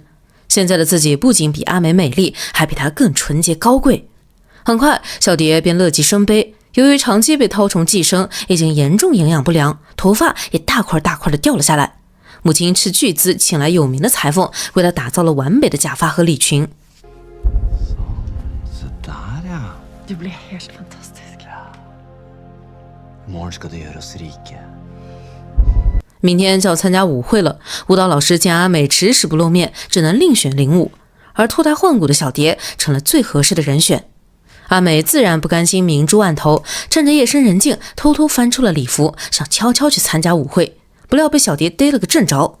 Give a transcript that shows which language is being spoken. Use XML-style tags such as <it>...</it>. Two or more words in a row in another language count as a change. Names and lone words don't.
<zh>现在的自己不仅比阿美美丽，还比她更纯洁高贵。很快，小蝶便乐极生悲，由于长期被绦虫寄生，已经严重营养不良，头发也大块大块的掉了下来。母亲斥巨资请来有名的裁缝，为她打造了完美的假发和礼裙。</zh> <no>Du blir helt fantastisk. I morgen skal det gjøre oss rike.</no> <zh>明天就要参加舞会了，舞蹈老师见阿美迟迟不露面，只能另选领舞，而脱胎换骨的小蝶成了最合适的人选。阿美自然不甘心明珠暗投，趁着夜深人静，偷偷翻出了礼服，想悄悄去参加舞会，不料被小蝶逮了个正着。</zh>